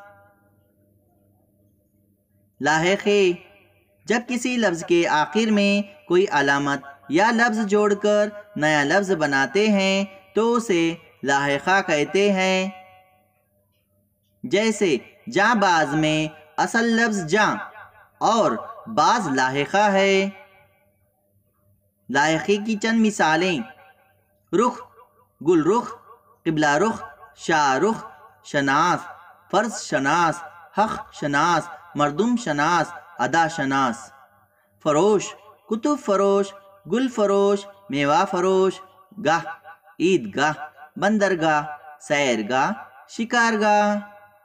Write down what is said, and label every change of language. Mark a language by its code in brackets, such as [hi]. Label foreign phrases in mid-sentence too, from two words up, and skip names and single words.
[ur] لاحقے، جب کسی لفظ کے آخر میں کوئی علامت یا لفظ جوڑ کر نیا لفظ بناتے ہیں تو اسے لاحقہ کہتے ہیں۔ جیسے جاں باز میں اصل لفظ جاں اور باز لاحقہ ہے۔ لاحقے کی چند مثالیں: رخ، گل رخ، قبلہ رخ، شاہ رخ، شناس، فرض شناس، حق شناس، مردم شناس، ادا شناس۔ فروش، کتب فروش، گل فروش، میوہ فروش۔ گاہ، عید گاہ، بندرگاہ، سیرگاہ، شکارگاہ۔